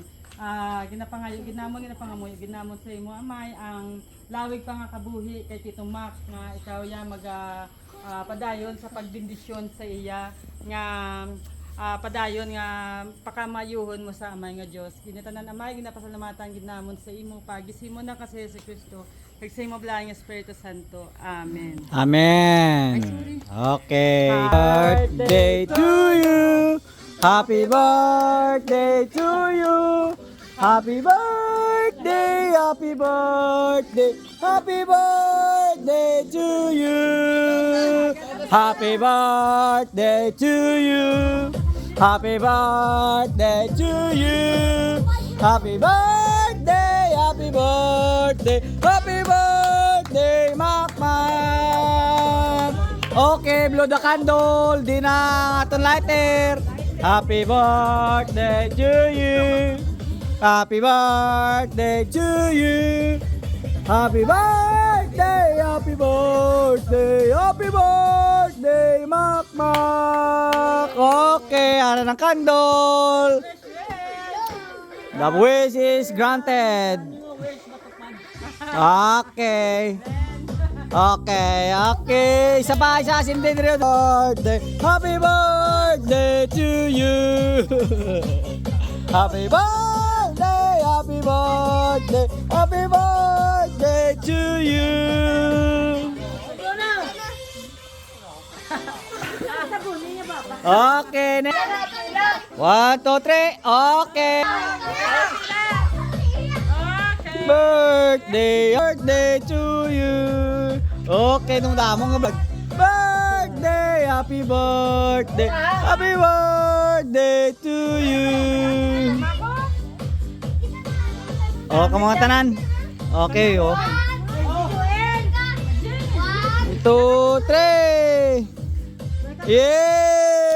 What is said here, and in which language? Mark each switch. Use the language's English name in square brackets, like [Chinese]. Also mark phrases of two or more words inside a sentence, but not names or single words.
[Hiligaynon] Ginapangayo gid namon, ginapangamoy gid namon sa imo amay ang lawig pa nga kabuhi kay Tito Mac nga ikaw ya padayon sa pagbindisyon sa iya nga padayon nga pakamayuhon mo sa amay nga Dios. Kinitanan amay ginapasalamatan gid namon sa imo pagisimo na kasi si Kristo kag sa imo blayang Espiritu Santo. Amen. [English] Amen. Okay. Birthday to you. Happy birthday to you. Happy birthday, happy birthday, happy birthday to you. Happy birthday to you. Happy birthday to you. Happy birthday, happy birthday, happy birthday, Makmak. Okay, blow the candle. [Hiligaynon] Di na aton lighter. [English] Happy birthday to you. Happy birthday to you. Happy birthday, happy birthday, happy birthday, Makmak. Okay, [Hiligaynon] ano ng [English] candle? The wish is granted. Okay. Okay, okay. [Hiligaynon] Isa pa, isa sindin rin. Birthday. [English] Happy birthday to you. Happy birthday, happy birthday, happy birthday to you. Okay, 1, 2, 3. Okay. Birthday, birthday to you. [Hiligaynon] Okay, nung damo nga birthday, [English] happy birthday, happy birthday to you. [Hiligaynon] Oh, kamu tanan. [English] Okay, oh. 1, 2, 3. Yeah.